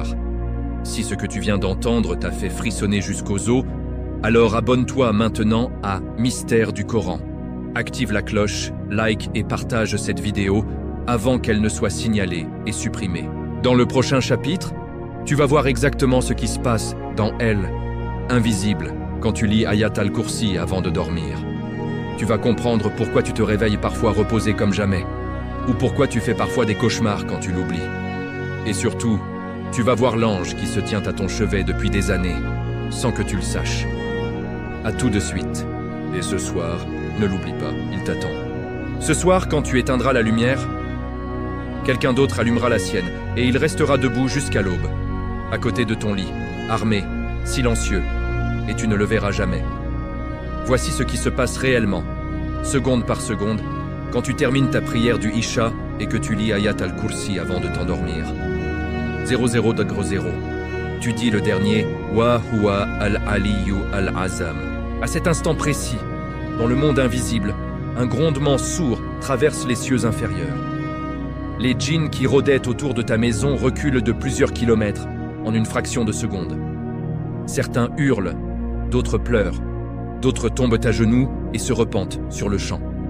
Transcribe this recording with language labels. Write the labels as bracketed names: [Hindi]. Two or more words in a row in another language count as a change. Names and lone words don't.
[French] Si ce que tu viens d'entendre t'a fait frissonner jusqu'aux os, alors abonne-toi maintenant à Mystère du Coran. Active la cloche, like et partage cette vidéo avant qu'elle ne soit signalée et supprimée. Dans le prochain chapitre, tu vas voir exactement ce qui se passe dans Elle, invisible, quand tu lis Ayat al-Kursi avant de dormir. Tu vas comprendre pourquoi tu te réveilles parfois reposé comme jamais, ou pourquoi tu fais parfois des cauchemars quand tu l'oublies. Et surtout, tu vas voir l'ange qui se tient à ton chevet depuis des années, sans que tu le saches. À tout de suite. Et ce soir, ne l'oublie pas, il t'attend. Ce soir, quand tu éteindras la lumière, quelqu'un d'autre allumera la sienne, et il restera debout jusqu'à l'aube, à côté de ton lit, armé, silencieux, et tu ne le verras jamais. Voici ce qui se passe réellement, seconde par seconde, quand tu termines ta prière du Isha et que tu lis Ayat al-Kursi avant de t'endormir. 00 degré 0. Tu dis le dernier [Arabic] وهو العلي العظيم. [French] À cet instant précis, dans le monde invisible, un grondement sourd traverse les cieux inférieurs. Les djinns qui rôdaient autour de ta maison reculent de plusieurs kilomètres en une fraction de seconde. Certains hurlent, d'autres pleurent, d'autres tombent à genoux et se repentent sur le champ.